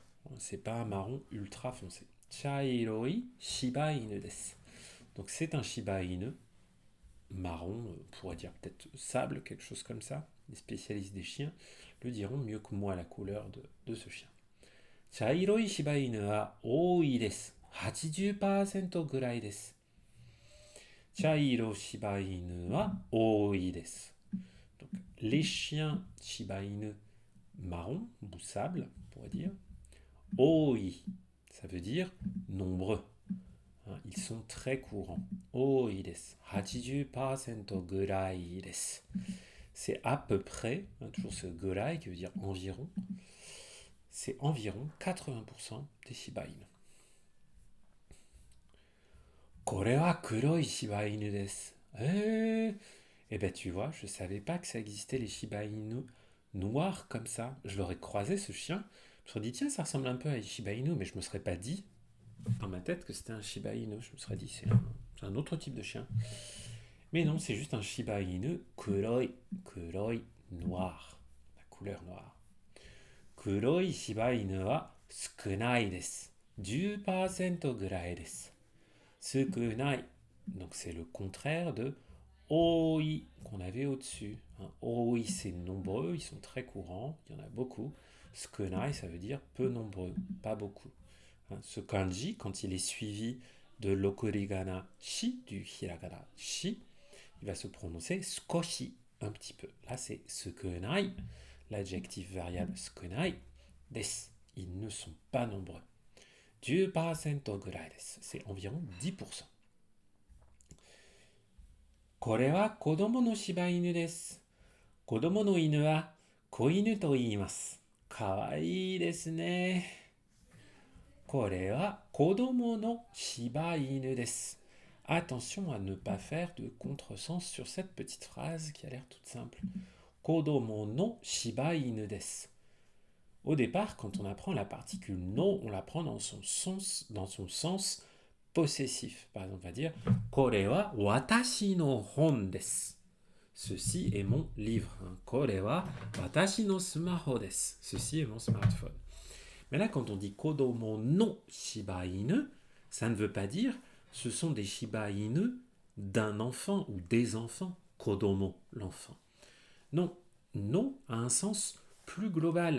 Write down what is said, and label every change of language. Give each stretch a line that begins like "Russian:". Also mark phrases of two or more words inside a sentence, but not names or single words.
French: C'est pas un marron ultra foncé.
Japanese: 茶色い柴犬です.
French: Donc c'est un Shiba Inu marron, on pourrait dire peut-être sable, quelque chose comme ça. Les spécialistes des chiens le diront mieux que moi la couleur de ce chien.
Japanese: 茶色い柴犬は多いです. 80% ぐらいです。茶色柴犬は多いです.
French: Donc, les chiens Shiba Inu marron ou sable, on pourrait dire. Oi, ça veut dire nombreux. Ils sont très courants.
Japanese: 多いです. 80% ぐらいです。
French: C'est à peu près, toujours ce gurai qui veut dire environ, c'est environ 80% des Shiba Inu.
Japanese: これは黒い柴犬です.
French: Eh ben tu vois, je savais pas que ça existait les Shiba Inu noirs comme ça. Je l'aurais croisé ce chien. Je me serais dit tiens ça ressemble un peu à un Shiba Inu, mais je me serais pas dit dans ma tête que c'était un Shiba Inu. Je me serais dit c'est un autre type de chien. Mais non, c'est juste un Shiba Inu kuroi, kuroi noir, la couleur noire.
Japanese: 黒い柴犬は少ないです. 10% ぐらいです。Sukunai,
French: donc c'est le contraire de oi qu'on avait au-dessus. Oi c'est nombreux, ils sont très courants, il y en a beaucoup. Sukunai ça veut dire peu nombreux, pas beaucoup. Ce kanji, quand il est suivi de l'okurigana shi, du hiragana shi, il va se prononcer skoshi, un petit peu. Là c'est sukunai, l'adjectif variable
Japanese: 少ない、です.
French: Ils ne sont pas nombreux.
Japanese: 10% ぐらいです。
French: C'est environ 10%.
Japanese: これは子供の柴犬です。子供の犬は子犬と言います。かわいいですね。これは子供の柴犬です。
French: Attention à ne pas faire de contresens sur cette petite phrase qui a l'air toute simple.
Japanese: 子供の柴犬です.
French: Au départ, quand on apprend la particule no, on l'apprend dans son sens possessif. Par exemple, on va dire
Japanese: これは私の本です.
French: ceci est mon livre.
Japanese: これは私のスマホです.
French: Ceci est mon smartphone. Mais là, quand on dit
Japanese: 子供の柴犬,
French: ça ne veut pas dire ce sont des Shiba Inu d'un enfant ou des enfants. Kodomo, l'enfant. Non, no a un sens plus global.